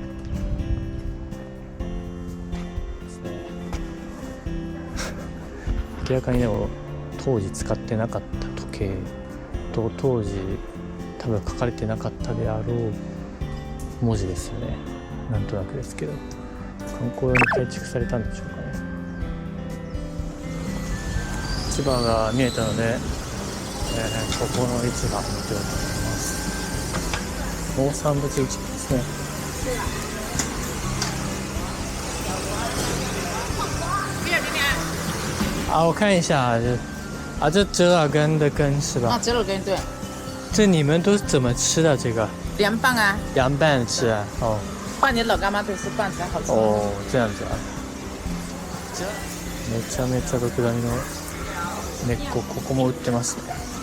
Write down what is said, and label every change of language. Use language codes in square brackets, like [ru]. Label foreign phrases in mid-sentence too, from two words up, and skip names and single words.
[ja] 明らかにでも当時使ってなかった時計と当時多分書かれてなかったであろう文字ですよね。なんとなくですけど、観光用に改築されたんでしょうかね。市場が見えたので、ここの市場見ております。農産物市場ですね。 [zh] 啊，我看一下，这折耳根的根是吧？啊，折耳根对。这你们都是怎么吃的？这个凉拌啊，凉拌吃啊？哦。拌你老干妈都是拌才好吃。哦，这样子啊。 [ja] めちゃめちゃドクダミの根っこ、ここも売ってますね。